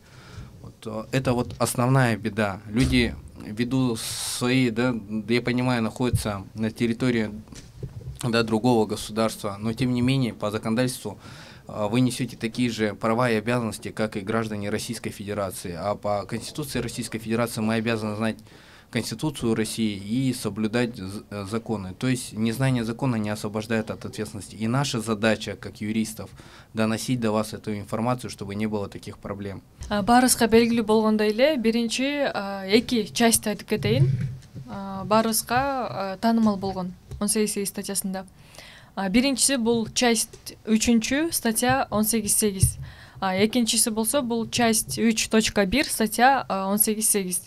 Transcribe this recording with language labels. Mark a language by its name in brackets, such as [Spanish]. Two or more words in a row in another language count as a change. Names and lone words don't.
[Russian] Вот, это вот основная беда. Люди ввиду своей, я понимаю, находятся на территории другого государства, но тем не менее по законодательству вы несете такие же права и обязанности, как и граждане Российской Федерации. А по Конституции Российской Федерации мы обязаны знать Конституцию России и соблюдать законы. То есть незнание закона не освобождает от ответственности. И наша задача, как юристов, доносить до вас эту информацию, чтобы не было таких проблем. [Kyrgyz] Баарыбызга белгилүү болгондой эле биринчи эки часть айтып кетейин. Баарыбызга таанымал болгон 18.8 статьясында. Биринчиси бул [Russian] часть 3 статья 18.8. [Kyrgyz] Экинчиси болсо бул [Russian] часть 3.1 статья 18.8.